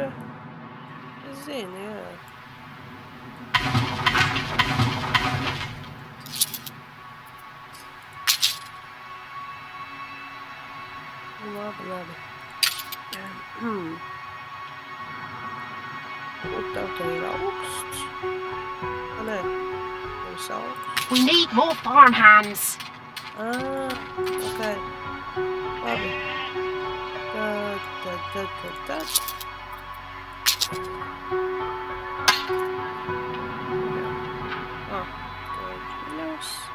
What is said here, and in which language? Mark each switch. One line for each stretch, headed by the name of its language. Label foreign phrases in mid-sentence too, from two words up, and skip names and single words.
Latvian: Es zinu, jā. Labi. Un tev te ir augsts. Nē, tev augsts.
English: We need more farmhands.
Latvian: Ok. Labi. Tad. To ir ģiļos.